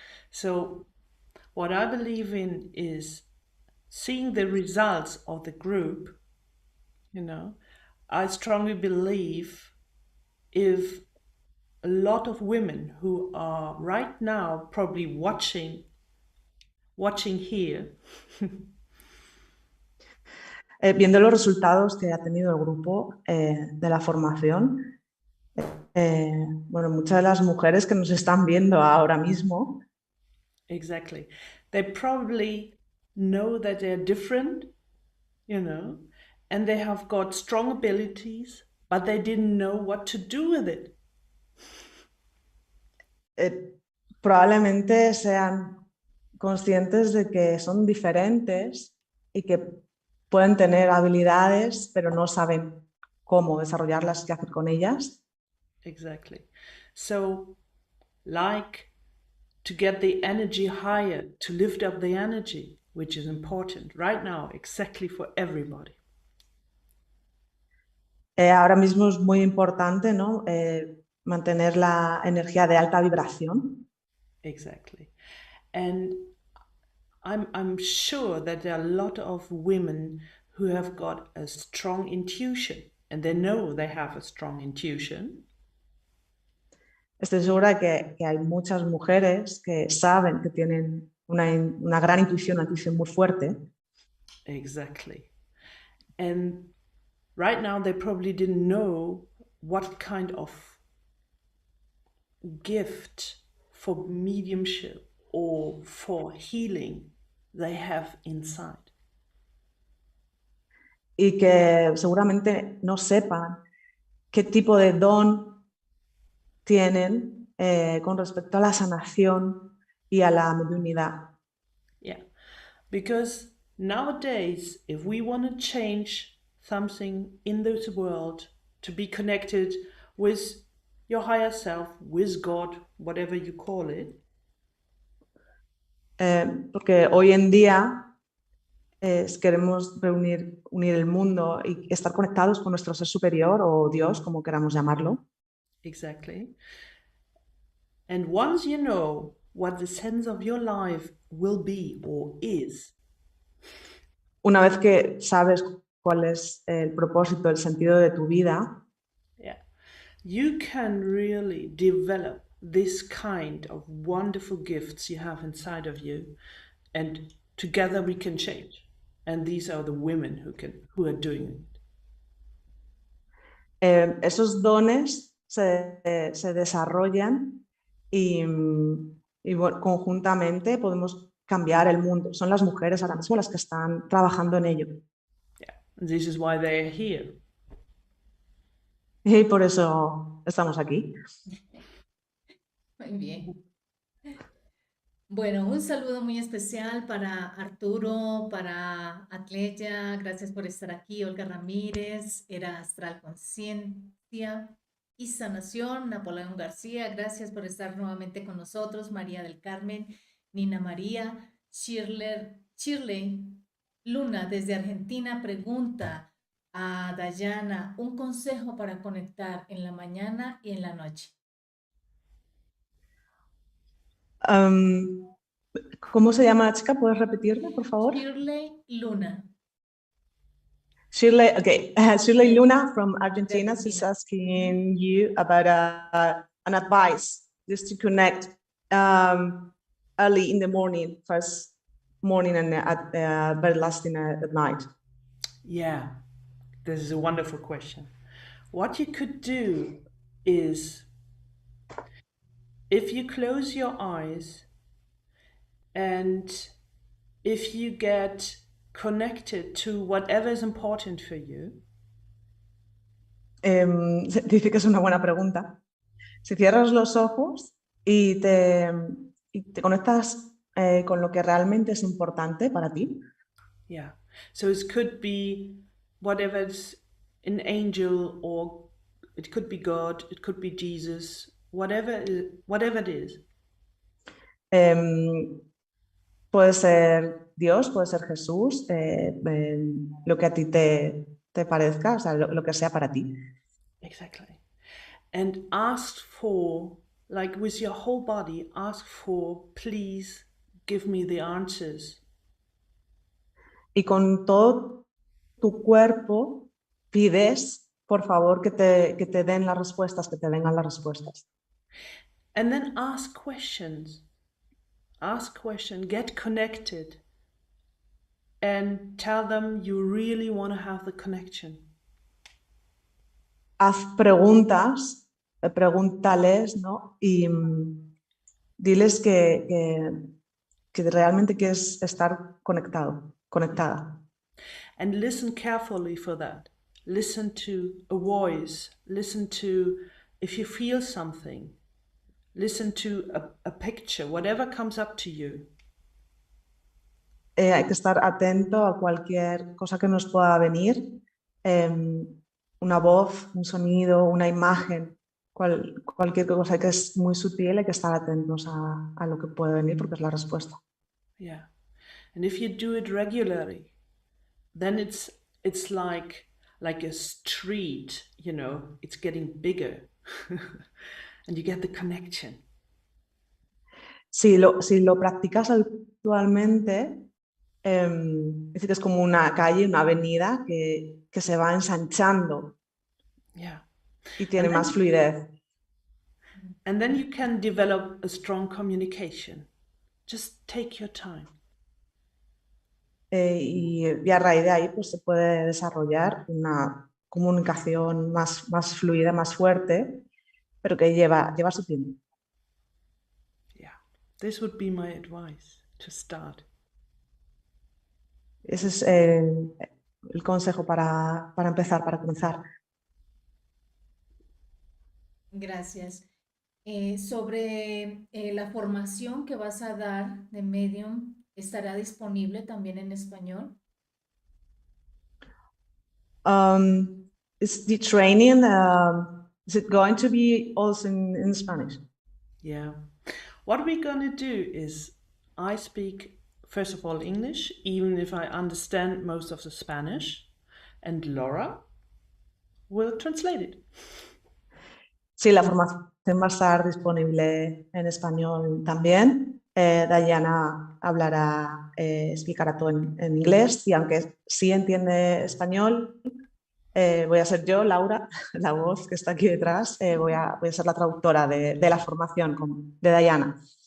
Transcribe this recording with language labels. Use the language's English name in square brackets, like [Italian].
[English] So what I believe in is seeing the results of the group, I strongly believe if a lot of women who are right now probably watching here. [Spanish] Viendo los resultados que ha tenido el grupo de la formación, bueno, muchas de las mujeres que nos están viendo ahora mismo. [English] Exactly. They probably know that they're different, and they have got strong abilities, but they didn't know what to do with it. [Spanish] Probablemente sean conscientes de que son diferentes y que pueden tener habilidades, pero no saben cómo desarrollarlas, qué hacer con ellas. [English] Exactly. So, like to get the energy higher, to lift up the energy, which is important right now, exactly for everybody. [Spanish] Ahora mismo es muy importante, ¿no? Mantener la energía de alta vibración. [English] Exactly. And I'm sure that there are a lot of women who have got a strong intuition, and they know they have a strong intuition. [Spanish] Estoy segura que hay muchas mujeres que saben que tienen una gran intuición, una intuición muy fuerte. [English] Exactly. And right now they probably didn't know what kind of gift for mediumship or for healing they have inside. [Spanish] Y que seguramente no sepan qué tipo de don tienen con respecto a la sanación y a la mediunidad. [English] Yeah, because nowadays, if we want to change something in this world to be connected with your higher self, with God, whatever you call it, [Spanish] Porque hoy en día queremos unir el mundo y estar conectados con nuestro ser superior o Dios, como queramos llamarlo. [English] exactly. And once you know what the sense of your life will be or is, [Spanish] Una vez que sabes cuál es el propósito, el sentido de tu vida, [English] yeah, you can really develop this kind of wonderful gifts you have inside of you, and together we can change. And these are the women who are doing it. [Spanish] esos dones se desarrollan y bueno, conjuntamente podemos cambiar el mundo. Son las mujeres ahora mismo las que están trabajando en ello. [English] Yeah, and this is why they are here. [Spanish] Y por eso estamos aquí. Muy bien. Bueno, un saludo muy especial para Arturo, para Atleya, gracias por estar aquí, Olga Ramírez, Era Astral Conciencia y Sanación, Napoleón García, gracias por estar nuevamente con nosotros, María del Carmen, Nina María, Shirley Luna desde Argentina pregunta a Dajana un consejo para conectar en la mañana y en la noche. ¿Cómo se llama la chica? ¿Puedes repetirme, por favor? Shirley Luna. [English] Shirley, okay. Shirley Luna from Argentina is asking you about an advice just to connect early in the morning, first morning and very last at night. Yeah, this is a wonderful question. What you could do is, if you close your eyes and if you get connected to whatever is important for you. [Spanish] Dice que es una buena pregunta. Si cierras los ojos y te conectas con lo que realmente es importante para ti. [English] Yeah. So it could be whatever's an angel, or it could be God, it could be Jesus, whatever it is. [Spanish] Puede ser Dios, puede ser Jesús, lo que a ti te parezca, o sea, lo que sea para ti. [English] Exactly. And ask for, like with your whole body, ask for, please give me the answers. [Spanish] Y con todo tu cuerpo pides, por favor, que te den las respuestas, que te vengan las respuestas. [English] And then ask questions. Ask questions, get connected, and tell them you really want to have the connection. [Spanish] Haz preguntas, pregúntales, ¿no? Y diles que realmente quieres estar conectada. [English] And listen carefully for that. Listen to a voice. Listen to if you feel something. Listen to a picture, whatever comes up to you. [Spanish] Hay que estar atento a cualquier cosa que nos pueda venir. Una voz, un sonido, una imagen, cualquier cosa que es muy sutil, hay que estar atentos a lo que puede venir porque es la respuesta. [English] Yeah. And if you do it regularly, then it's like a street, you know, it's getting bigger. And you get the connection. [Spanish] Si lo practicas habitualmente, es decir, es como una calle, una avenida que se va ensanchando [English] Yeah. [Spanish] y tiene [English] And then, [Spanish] más fluidez. [English] and then you can develop a strong communication. Just take your time. [Spanish] Y a raíz de ahí pues, se puede desarrollar una comunicación más fluida, más fuerte, pero que lleva su tiempo. [English] Yeah. This would be my advice to start. [Spanish] Ese es el consejo para empezar, para comenzar. Gracias. Sobre la formación que vas a dar de Medium, ¿estará disponible también en español? [English] Is the training, is it going to be also in Spanish? Yeah. What we're going to do is I speak, first of all, English, even if I understand most of the Spanish, and Laura will translate it. [Spanish] Sí, la formación va a estar disponible en español también. Dajana explicará todo en inglés y aunque sí entiende español, voy a ser yo, Laura, la voz que está aquí detrás, voy a ser la traductora de la formación de Dajana.